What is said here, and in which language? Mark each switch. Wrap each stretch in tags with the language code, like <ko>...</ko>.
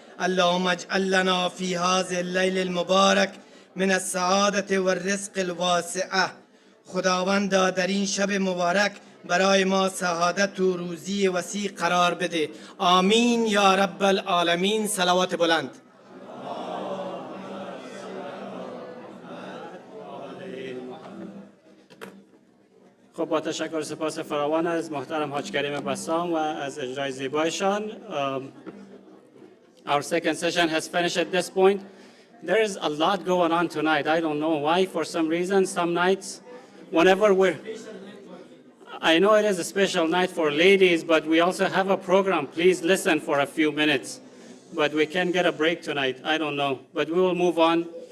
<ar>اللهم اجعل لنا في هذا الليل المبارك من السعادة والرزق الواسعة.</ar> <fa>خداوندا در این شب مبارک برای ما سعادت و روزی وسیع قرار بده. آمین یا رب العالمین. صلوات بلند. خب با تشکر و سپاس فراوان از محترم حاج کریم بسام و از اجرای زیبایشان.</fa> <en>Our second session has finished at this point. There is a lot going on tonight. I don't know why. For some reason, some nights, whenever we're... I know it is a special night for ladies, but we also have a program. Please listen for a few minutes. But we can get a break tonight. I don't know. But we will move on.</en>